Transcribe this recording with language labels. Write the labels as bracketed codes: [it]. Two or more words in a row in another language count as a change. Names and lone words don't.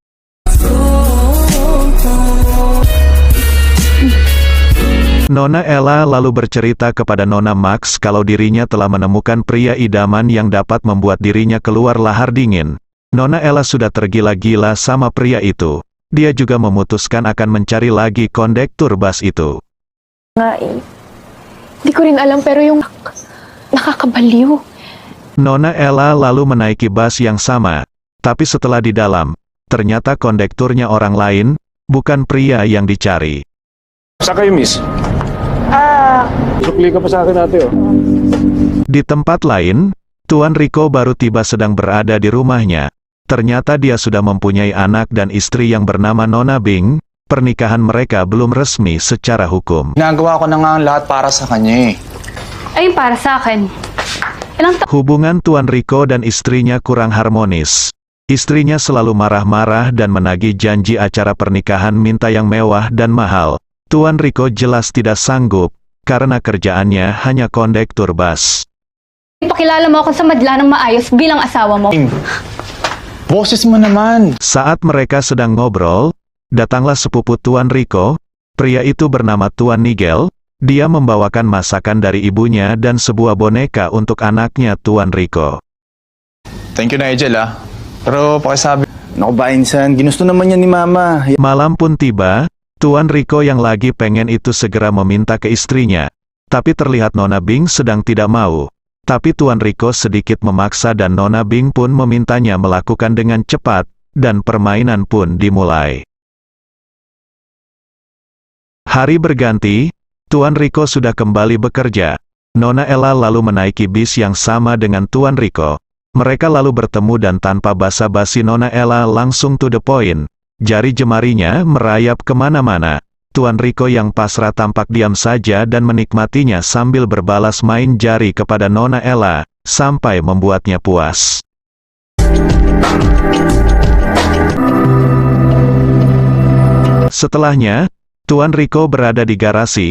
[id] Nona Ella lalu bercerita kepada Nona Max kalau dirinya telah menemukan pria idaman yang dapat membuat dirinya keluar lahar dingin. Nona Ella sudah tergila-gila sama pria itu. Dia juga memutuskan akan mencari lagi kondektur bus itu. [tl] Nga eh. Di ko rin alam pero yung nakakabaliw. [id] Nona Ella lalu menaiki bus yang sama. Tapi setelah di dalam, ternyata kondekturnya orang lain, bukan pria yang dicari. [tl] Saan kayo, miss? Sukli ka pa sa akin ate, oh. [id] Di tempat lain, Tuan Rico baru tiba sedang berada di rumahnya. Ternyata dia sudah mempunyai anak dan istri yang bernama Nona Bing. Pernikahan mereka belum resmi secara hukum. [tl] Ginagawa ko na nga ang lahat para sa kanya, eh. Ayun para sa akin. [id] Hubungan Tuan Rico dan istrinya kurang harmonis. Istrinya selalu marah-marah dan menagih janji acara pernikahan minta yang mewah dan mahal. Tuan Rico jelas tidak sanggup, karena kerjaannya hanya kondektur bus. [tl] Ipakilala mo ako sa madla ng maayos bilang asawa mo. Boses mo naman. [id] Saat mereka sedang ngobrol, datanglah sepupu Tuan Rico. Pria itu bernama Tuan Nigel. Dia membawakan masakan dari ibunya dan sebuah boneka untuk anaknya Tuan Rico. [en] Thank you, [tl] Nigel ah. Pero pakisabi. Naku ba, Insan? Ginusto naman yan ni Mama. [id] Malam pun tiba, Tuan Rico yang lagi pengen itu segera meminta ke istrinya. Tapi terlihat Nona Bing sedang tidak mau. Tapi Tuan Rico sedikit memaksa dan Nona Bing pun memintanya melakukan dengan cepat, dan permainan pun dimulai. Hari berganti, Tuan Rico sudah kembali bekerja. Nona Ella lalu menaiki bis yang sama dengan Tuan Rico. Mereka lalu bertemu dan tanpa basa-basi Nona Ella langsung [en] to the point. [id] Jari jemarinya merayap kemana-mana. Tuan Rico yang pasrah tampak diam saja dan menikmatinya sambil berbalas main jari kepada Nona Ella, sampai membuatnya puas. Setelahnya, Tuan Rico berada di garasi.